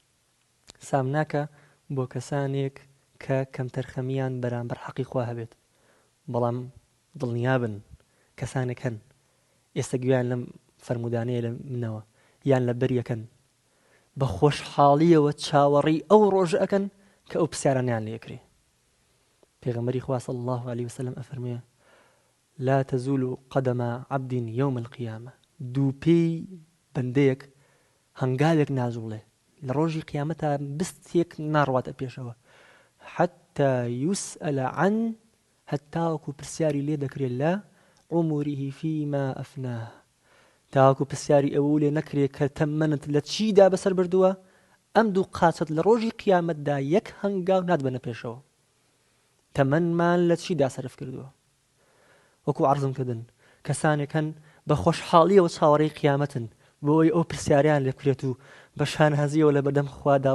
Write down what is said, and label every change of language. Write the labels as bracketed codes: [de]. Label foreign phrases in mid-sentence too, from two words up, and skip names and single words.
[ckb] سامناکە بۆ کەسانێک کە کەمتەرخەمیان بەرامبەر حەقی خوا هەبێت بەڵام دڵنیابن کەسانێک هەن ئێستا گویان لەم فەرمودانەیە لە منەوە یان لە بەریەکەن بە خۆشحاڵیەوە چاوەڕی ئەو ڕۆژە ئەکەن کە ئەو پرسیارانیان لێکرێ پێغەمبەری خوا [ar] صلی الله عليه وسلم [ckb] ئەفەرمێ [ar] لا تزول قدم عبد يوم القيامة [ckb] دووپێی بەندەیەک هەنگاوێک نازوڵێ لە ڕۆژی قیامەتە بستێک ناڕواتە پێشەوە [ar] حتى يسأل عن [ckb] هەتاوەکو پرسیاری لێ دەکرێت لە [ar] عمره فيما أفناه [ckb] تاوەکو پرسیاری ئەوە لێ نەکرێت کە تەمەنت لە چیدا بەسەر بردووە ئەم دوو قاچەت لە ڕۆژی قیامەتدا یەک هەنگاو ناتبەنە پێشەوە تەمەنمان لە چیدا سەرف کردووە وەکو عەرزم کردن کەسانێک هەن بە خۆشحاڵیەوە چاوەڕێی قیامەتن بۆی ئەو پرسیاریان لێ بکرێت و بە شانهەزیەوە لە بەردەم خوادا